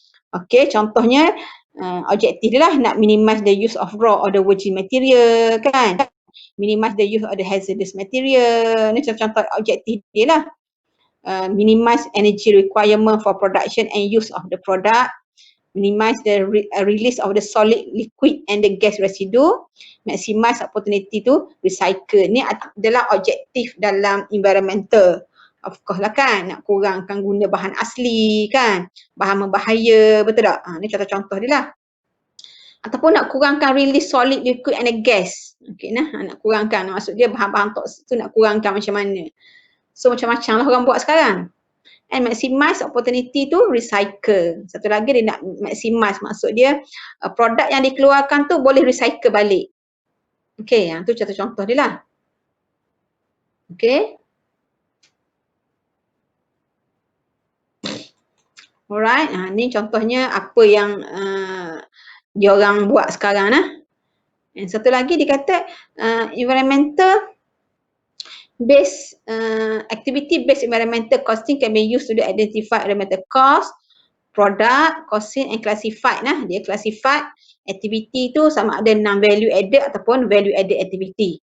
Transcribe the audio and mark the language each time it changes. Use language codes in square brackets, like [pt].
[en] Okay, [ms] contohnya objektif dia lah nak [en] minimize the use of raw or the virgin material kan, minimize the use of the hazardous material. [ms] Ni contoh objektif dia lah. [en] Minimize energy requirement for production and use of the product, minimize the release of the solid, liquid and the gas residue, maximize opportunity to recycle. [ms] Ni adalah objektif dalam environmental. [en] Of course [ms] lah kan, nak kurangkan guna bahan asli kan, bahan membahaya, betul tak? Ni contoh-contoh dia lah. Ataupun nak kurangkan [en] release solid, liquid and the gas. [ms] Okay, nak kurangkan, maksud dia bahan-bahan toksik tu nak kurangkan macam mana. So macam-macam lah orang buat sekarang. [en] And maximize opportunity to recycle. [ms] Satu lagi dia nak maximize, maksud dia produk yang dikeluarkan tu boleh recycle balik. Okay, yang tu contoh-contoh dia lah. Okay. Alright, ni contohnya apa yang dia orang buat sekarang lah. Dan satu lagi dia kata [en] environmental based activity based environmental costing can be used to identify environmental cost, product, costing and classified lah. [ms] Dia classified activity tu sama ada [en] non-value added [ms] ataupun [en] value added activity.